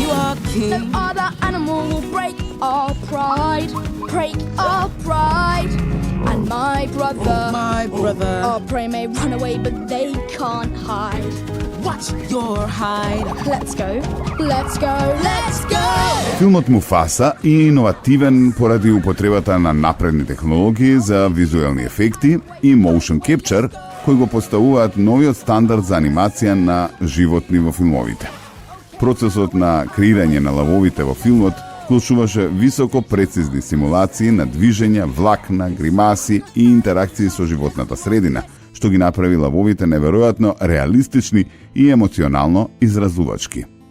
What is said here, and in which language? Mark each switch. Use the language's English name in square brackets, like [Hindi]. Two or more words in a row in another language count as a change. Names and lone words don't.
[English] You are king. no other animal will break our pride. Break our pride. And my brother. My brother. Our prey may run away, but they can't hide. What's your hide? Let's go. Let's go. Let's go. [Macedonian] Филмот Муфаса е иновативен поради употребата на напредни технологии за визуелни ефекти и [English] motion capture, [Macedonian] кои го поставуваат новиот стандард за анимација на животни во филмовите. Процесот на креирање на лавовите во филмот вклучуваше високо прецизни симулации на движења, влакна, гримаси и интеракции со животната средина, што ги направи лавовите неверојатно реалистични и емоционално изразувачки.